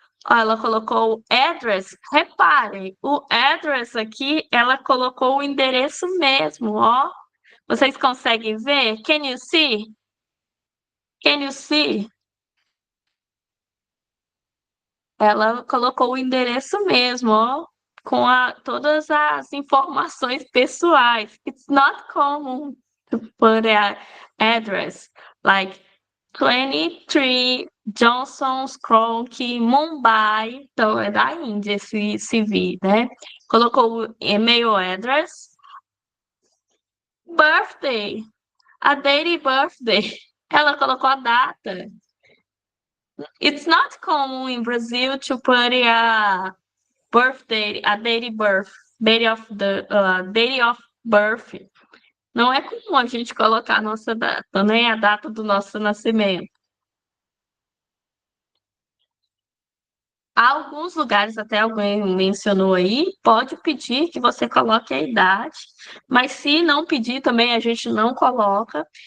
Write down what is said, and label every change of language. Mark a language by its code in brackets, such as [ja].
[pt] Ó, ela colocou o address. Reparem, o address aqui, ela colocou o endereço mesmo, ó. Vocês conseguem ver? [en] Can you see? Can you see? [pt] Ela colocou o endereço mesmo, ó, com todas as informações pessoais. [en] It's not common to put an address like 23 Johnson's Crook, Mumbai. [pt] Então, é da Índia esse CV, né? Colocou o email address. Birthday. [en] A date birthday. [pt] Ela colocou a data. [en] It's not common in Brazil to put a birthday, a date birth, date of birth. [pt] Não é comum a gente colocar a nossa data, nem a data do nosso nascimento. Há alguns lugares, até alguém mencionou aí, pode pedir que você coloque a idade, mas se não pedir também a gente não coloca.